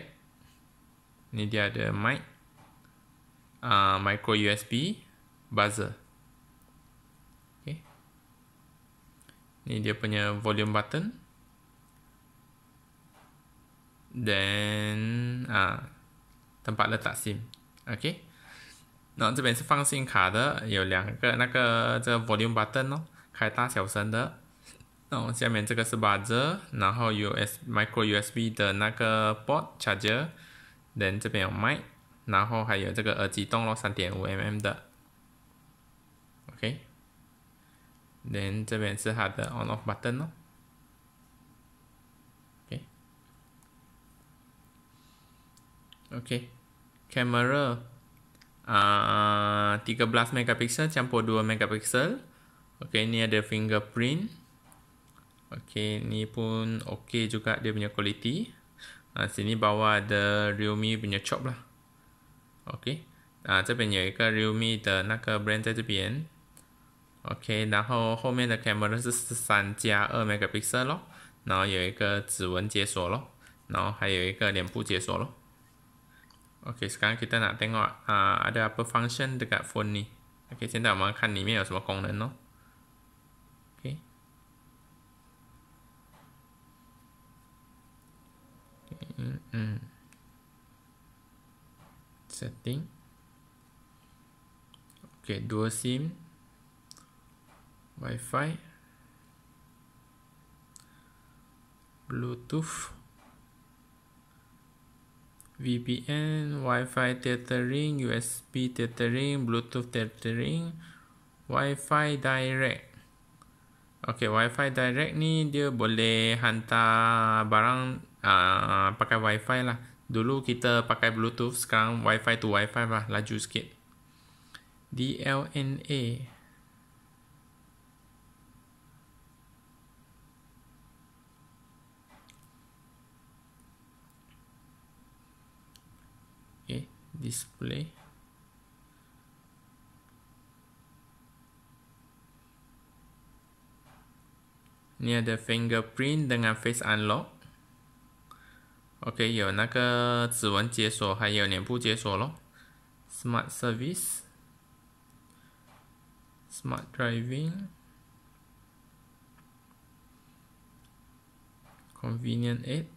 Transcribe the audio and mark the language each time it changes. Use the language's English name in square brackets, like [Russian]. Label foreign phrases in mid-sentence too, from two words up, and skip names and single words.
[Malay] Ini dia ada mic, [English] micro USB, buzzer. OK. [Malay] Ini dia punya [English] volume button. [Malay] Dan tempat letak SIM. [Chinese] OK， 然后这边是放SIM卡的，有两个这个 [English] volume button [Chinese] 哦，开大小声的。然后下面这个是 buzzer， 然后 [English] micro USB [Chinese] 的那个 [English] port charger， [Chinese] then 这边有 mic， 然后还有这个耳机洞咯， 3.5mm 的。OK， then 这边是它的 [English] on off button [Chinese] 咯。OK， [Malay] kamera 13 megapixel campur 2 megapixel. OK, ni ada fingerprint. OK, ni pun OK juga dia punya quality. Sini bawah ada Realme punya chop lah. [Chinese] OK， 这边有一个 Realme 的那个 brand 在这边。OK， 然后后面的 camera 是13+2 megapixel 咯，然后有一个指纹解锁咯，然后还有一个脸部解锁咯。OK， [Malay] sekarang kita nak tengok ada apa function dekat phone ni. [Chinese] OK， 现在我们看里面有什么功能咯。OK， setting. [English] OK， dual SIM, Wi-Fi, Bluetooth, VPN, Wi-Fi tethering, USB tethering, Bluetooth tethering, Wi-Fi direct. [Malay] OK, [English] Wi-Fi direct [Malay] ni dia boleh hantar barang pakai Wi-Fi lah. Dulu kita pakai Bluetooth, sekarang [English] Wi-Fi to Wi-Fi [Malay] lah, laju sikit. [English] DLNA. Okay, display. [Malay] Ni ada fingerprint dengan [English] face unlock. [Chinese] OK， 有那个指纹解锁，还有脸部解锁咯。 [English] Smart service, smart driving, convenient aid.